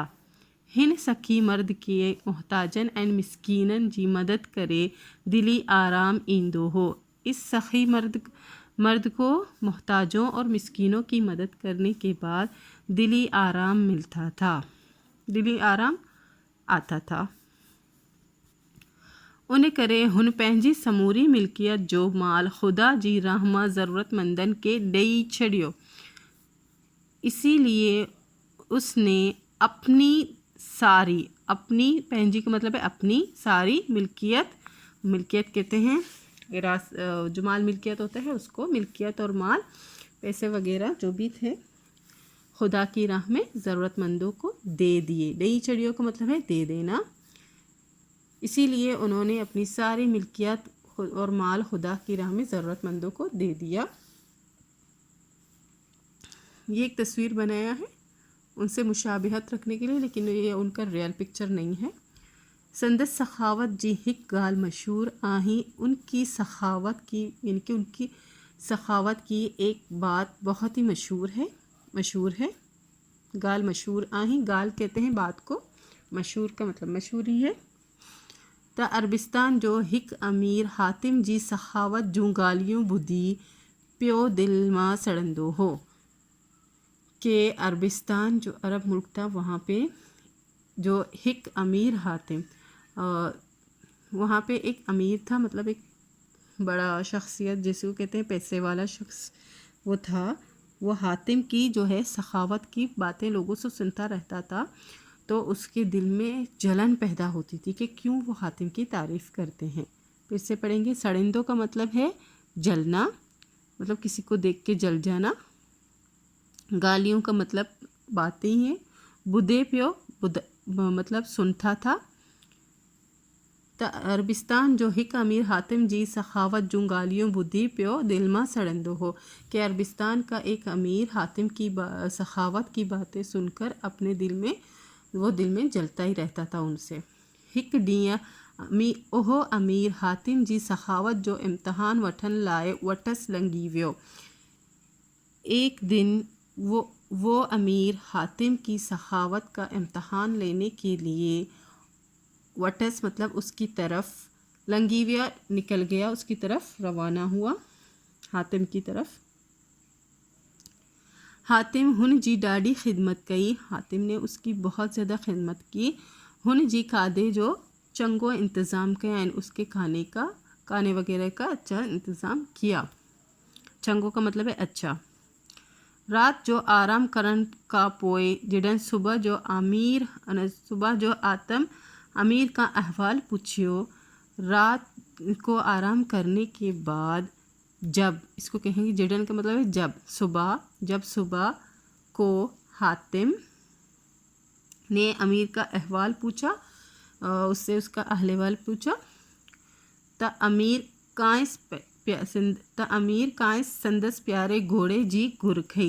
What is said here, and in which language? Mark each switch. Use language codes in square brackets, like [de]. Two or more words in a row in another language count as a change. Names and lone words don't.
[sd] हिन सखी मर्द के मोहताजन एंड मिस्कीनन जी मदद करे दिली आराम इंदो हो। [hi] इस सखी मर्द को मोहताजों और मिस्कीनों की मदद करने के बाद दिली आराम मिलता था, दिली आराम आता था। [sd] उन्हें करे हुन पंहिंजी समूरी मिल्कियत जो माल खुदा जी रहमा ज़रूरतमंदन के ॾेई छड़ियो। [hi] इसीलिए उसने अपनी सारी, अपनी पंहिंजी का मतलब है अपनी सारी मिल्कियत, मिल्कियत कहते हैं जो माल मिल्कियत होता है उसको, मिल्कियत और माल, पैसे वगैरह जो भी थे, खुदा की राह में ज़रूरतमंदों को दे दिए। [sd] ॾेई छड़ियो [hi] का मतलब है दे देना। इसीलिए उन्होंने अपनी सारी मिल्कियत और माल खुदा की राह में ज़रूरतमंदों को दे दिया। ये एक तस्वीर बनाया है उनसे मुशाबिहत रखने के लिए, लेकिन ये उनका रियल पिक्चर नहीं है। [sd] संदस सखावत जी हिक गाल मशहूर आही, [hi] उनकी सखावत की यानी कि उनकी सखावत की एक बात बहुत ही मशहूर है। [sd] गाल मशहूर आही, [hi] गाल कहते हैं बात को, मशहूर का मतलब मशहूर ही है। [sd] त अरबिस्तान जो हिक अमीर हातिम जी सखावत जूं गालियों बुधी प्यो दिल मां सड़ंदो हो। [hi] के [sd] अरबिस्तान जो [hi] अरब मुल्क था, वहाँ पे [sd] जो हिक अमीर हातिम, [hi] वहाँ पे एक अमीर था, मतलब एक बड़ा शख्सियत जिसको कहते हैं पैसे वाला शख्स, वो था। वो हातिम की जो है सखावत की बातें लोगों से सुनता रहता था, तो उसके दिल में जलन पैदा होती थी कि क्यों वो हातिम की तारीफ़ करते हैं। फिर से पढ़ेंगे। सड़िंदों का मतलब है जलना, मतलब किसी को देख के जल जाना। गालियों का मतलब बातें ही हैं। [sd] बुधे प्यो, [hi] मतलब सुनता था। [sd] त अरबिस्तान जो हिक अमीर हातिम जी सखावत जूं गालियों बुद्धि प्यो दिल मां सड़ंदो हो, [hi] कि अरबिस्तान का एक अमीर हातिम की सखावत की बातें सुनकर अपने दिल में जलता ही रहता था उनसे। [sd] हिक ॾींहुं ओहो अमीर हातिम जी सखावत जो इम्तहान वठण लाइ वटस लंघी वियो। [hi] एक दिन वो अमीर हातिम की सखावत का इम्तहान लेने के लिए वटस मतलब उसकी तरफ, लंघीविया निकल गया, उसकी तरफ रवाना हुआ, हातिम की तरफ। [sd] हातिम हुन जी ॾाढी खिदमत कई, [hi] हातिम ने उसकी बहुत ज़्यादा खिदमत की। [sd] हुन जी खाधे जो चंगो इंतज़ाम कया, [hi] उसके खाने वगैरह का अच्छा इंतज़ाम किया। चंगो का मतलब है अच्छा। [sd] रात जो आराम करण का पोए जडन सुबह जो आतम अमीर का अहवाल पूछियो। [hi] रात को आराम करने के बाद जब, इसको कहेंगे जडन का मतलब है जब सुबह को हातिम ने अमीर का अहवाल पूछा, उससे उसका अहवाल पूछा, [sd] त अमीर कांस संदस प्यारे घोड़े जी गुर खई।